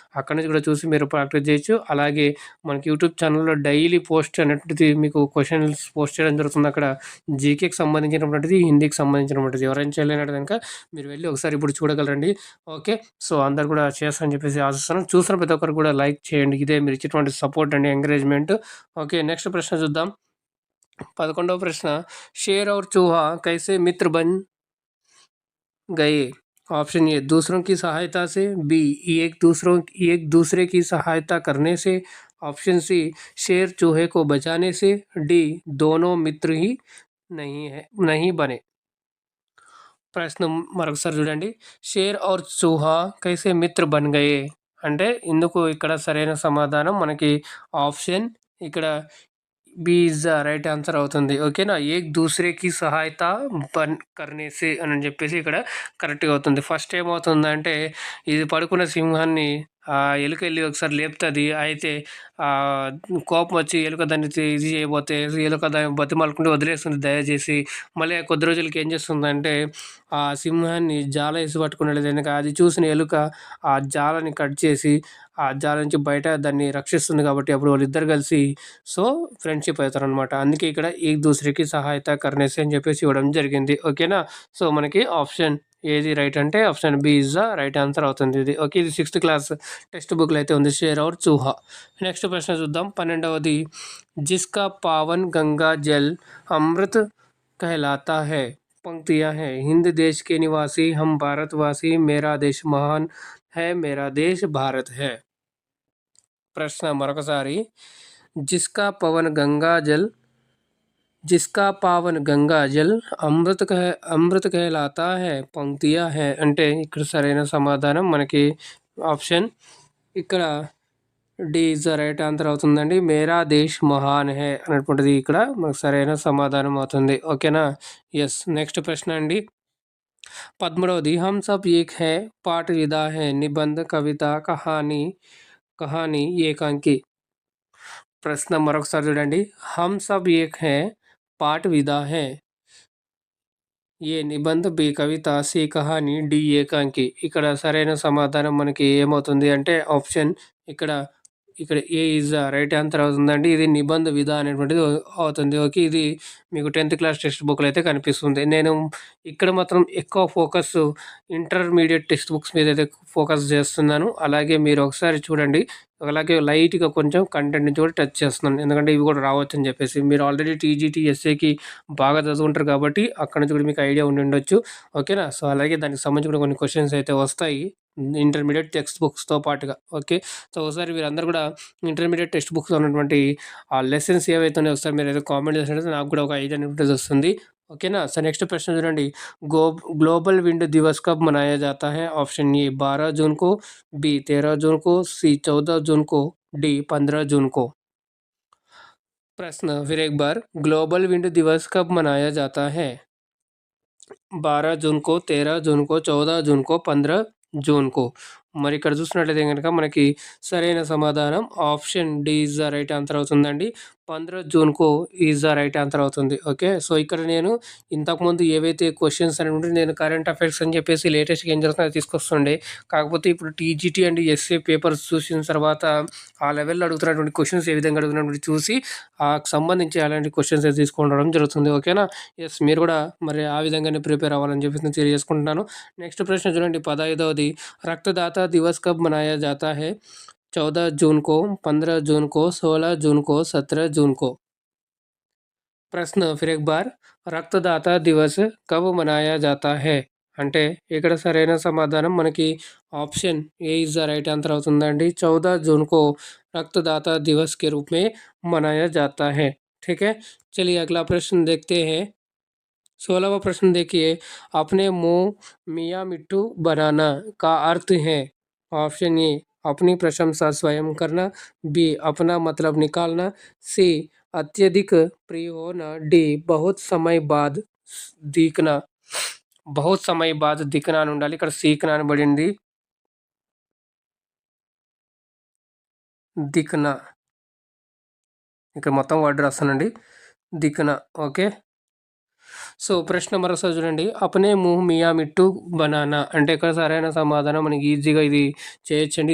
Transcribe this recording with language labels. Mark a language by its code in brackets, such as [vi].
[te] అక్కడి నుంచి కూడా చూసి మీరు ప్రాక్టీస్ చేయొచ్చు. అలాగే మనకి యూట్యూబ్ ఛానల్‌లో డైలీ పోస్ట్ అనేటువంటిది మీకు క్వెషన్స్ పోస్ట్ చేయడం జరుగుతుంది. అక్కడ జీకేకి సంబంధించినటువంటిది, హిందీకి సంబంధించినటువంటిది. ఎవరైనా చేయలేనట్టు గనుక మీరు వెళ్ళి ఒకసారి ఇప్పుడు చూడగలరండి. ఓకే. సో, అందరూ కూడా చేస్తారని చెప్పేసి ఆశిస్తున్నాను. చూసిన ప్రతి ఒక్కరు కూడా లైక్ చేయండి. ఇదే మీరు ఇచ్చేటువంటి సపోర్ట్ అండి, ఎంకరేజ్‌మెంట్. ఓకే. నెక్స్ట్ ప్రశ్న చూద్దాం. [hi] 11వ ప్రశ్న, शेर और चूहा कैसे मित्र बन गए? ऑप्शन ए दूसरों की सहायता से, बी एक दूसरे की सहायता करने से, ऑप्शन सी शेर चूहे को बचाने से, डी दोनों मित्र ही नहीं बने. [te] ప్రశ్న మరొకసారి చూడండి. [hi] షేర్ ఔర్ చూహా కైసే మిత్ర బన్ గయే [te] అంటే ఇందుకు ఇక్కడ సరైన సమాధానం మనకి ఆప్షన్ ఇక్కడ B [en] is the right answer [te] అవుతుంది. ఓకేనా? [hi] ఏక్ దూసరేకి సహాయత బన్ కర్నేసే [te] అని చెప్పేసి ఇక్కడ కరెక్ట్‌గా అవుతుంది. ఫస్ట్ ఏమవుతుందంటే ఇది పడుకున్న సింహాన్ని ఎలుక ఎళ్లి ఒకసారి లేపుతది. అయితే కోపం వచ్చి ఎలుక దాన్ని ఇది చేయబోతే ఎలుక దాన్ని బతిమాలుకుంటూ వదిలేస్తుంది దయచేసి. మళ్ళీ కొద్ది రోజులకి ఏం చేస్తుందంటే ఆ సింహాన్ని జాల ఏసి పట్టుకున్నది వెనక అది చూసిన ఎలుక ఆ జాలని కట్ చేసి ఆ జాల నుంచి బయట దాన్ని రక్షిస్తుంది కాబట్టి అప్పుడు వాళ్ళిద్దరు కలిసి సో ఫ్రెండ్షిప్ అవుతారనమాట. అందుకే ఇక్కడ [hi] ఏక్ దూసరేకి సహాయత కర్నేసి [te] అని చెప్పేసి ఇవ్వడం జరిగింది. ఓకేనా? సో, మనకి ఆప్షన్ ఏది రైట్ అంటే option B [en] is the right answer [te] అవుతుంది ఇది. ఓకే. ఇది 6th క్లాస్ టెక్స్ట్ బుక్‌లో అయితే ఉంది. షేర్ ఔర్ చూహా. నెక్స్ట్ ప్రశ్న చూద్దాం. [hi] 12వది, జిస్కా పావన్ గంగా జల్ అమృత్ कहलाता है. पंक्तियाँ हैं, हिंद देश के निवासी हम भारतवासी, मेरा देश महान है, मेरा देश भारत है. [te] ప్రశ్న మరొకసారి, [hi] जिसका पावन गंगा जल [te] అమృత कहलाता है పంక్తియా है అంటే ఇక్కడ సరైన సమాధానం మనకి ఆప్షన్ ఇక్కడ D [en] is the right answer [te] అవుతుందండి. [hi] మేరా దేశ్ మహాన్ హే [te] అనేటువంటిది ఇక్కడ మనకు సరైన సమాధానం అవుతుంది. ఓకేనా? ఎస్. నెక్స్ట్ ప్రశ్న అండి. [hi] 13వది, हम सब एक है पाठ विधा है निबंध कविता कहानी ఏకాంకి. [te] ప్రశ్న మరొకసారి చూడండి. [hi] हम सब एक है पाठ विधा है ఏ నిబంధ, బి కవిత, సి కహాని, డి ఏకాంకి. [te] ఇక్కడ సరైన సమాధానం మనకి ఏమవుతుంది అంటే ఆప్షన్ ఇక్కడ ఏ [en] is the right answer [te] అవుతుందండి. ఇది నిబంధ విధ అనేటువంటిది అవుతుంది. ఓకే. ఇది మీకు 10th క్లాస్ టెక్స్ట్ బుక్‌లో అయితే కనిపిస్తుంది. నేను ఇక్కడ మాత్రం ఎక్కువ ఫోకస్ ఇంటర్మీడియట్ టెక్స్ట్ బుక్స్ మీద అయితే ఫోకస్ చేస్తున్నాను. అలాగే మీరు ఒకసారి చూడండి. అలాగే లైట్‌గా కొంచెం కంటెంట్ నుంచి కూడా టచ్ చేస్తున్నాను. ఎందుకంటే ఇవి కూడా రావచ్చని చెప్పేసి. మీరు ఆల్రెడీ టీజీటీ, ఎస్ఏకి బాగా చదువుకుంటారు కాబట్టి అక్కడి నుంచి కూడా మీకు ఐడియా ఉండి ఉండొచ్చు. ఓకేనా? సో, అలాగే దానికి సంబంధించి కూడా కొన్ని క్వెషన్స్ అయితే వస్తాయి ఇంటర్మీడియట్ టెక్స్ట్ బుక్స్‌తో పాటుగా. ఓకే. సో, ఒకసారి మీరందరూ కూడా ఇంటర్మీడియట్ టెక్స్ట్ బుక్స్‌లో ఉన్నటువంటి ఆ లెసన్స్ ఏవైతే ఉన్నాయో ఒకసారి మీరైతే కామెంట్ చేసినట్లయితే నాకు కూడా ఒక ఐడియా అనేటువంటిది వస్తుంది. ఓకేనా? సో, నెక్స్ట్ ప్రశ్న చూడండి. [hi] ग्लोबल विंड दिवस कब मनाया जाता है? ऑप्शन ए 12 जून को, बी 13 जून को, सी 14 जून को, डी 15 जून को. प्रश्न फिर एक बार, ग्लोबल विंड दिवस कब मनाया जाता है? 12 जून को, 13 जून को, 14 जून को, 15 జూన్ को. [te] మరి ఇక్కడ చూసినట్లయితే గనుక మనకి సరైన సమాధానం option D [en] is the right answer [te] అవుతుందండి. 15 జూన్ को [en] is the right answer [te] అవుతుంది. ఓకే. సో, ఇక్కడ నేను ఇంతకుముందు ఏవైతే క్వెషన్స్ అనేవి నేను కరెంట్ అఫైర్స్ అని చెప్పేసి లేటెస్ట్‌గా ఏం జరుగుతుందో అది తీసుకొస్తుండే. కాకపోతే ఇప్పుడు టీజీటీ అండ్ ఎస్ఏ పేపర్స్ చూసిన తర్వాత ఆ లెవెల్‌లో అడుగుతున్నటువంటి క్వెషన్స్ ఏ విధంగా అడుగుతున్నటువంటి చూసి సంబంధించి అలాంటి క్వెషన్స్ అయితే తీసుకోవడం జరుగుతుంది. ఓకేనా? ఎస్. మీరు కూడా మరి ఆ విధంగానే ప్రిపేర్ అవ్వాలని చెప్పేసి నేను తెలియజేసుకుంటున్నాను. నెక్స్ట్ ప్రశ్న చూడండి. 15వది, [hi] रक्तदाता दिवस कब मनाया जाता है? 14 जून को, 15 जून को, 16 जून को, 17 जून को। प्रश्न फिर एक बार, रक्तदाता दिवस कब मनाया जाता है? [te] అంటే ఇక్కడ సరైన సమాధానం మనకి [en] option A is the right answer [te] అవుతుందండి। [hi] 14 जून को रक्तदाता दिवस के रूप में मनाया जाता है। ठीक है, चलिए अगला प्रश्न देखते हैं। 16वां प्रश्न देखिए, अपने मुंह मियाँ मिट्टू बनाना का अर्थ है? ऑप्शन ए अपनी प्रशंसा स्वयं करना, बी अपना मतलब निकालना, सी अत्यधिक प्रिय होना, डी बहुत समय बाद दिखना। बहुत समय बाद दिखना [te] అని ఉండాలి, ఇక్కడ సీక్నా అని పడింది। దిక్నా, ఇక్కడ మొత్తం వర్డ్ రాస్తానండి, దిక్నా। ఓకే, సో ప్రశ్న మరోసారి చూడండి, [hi] అపనే ముహ్ మియా మిట్టు బనానా [te] అంటే ఇక్కడ సరైన సమాధానం మనకి ఈజీగా ఇది చేయొచ్చండి।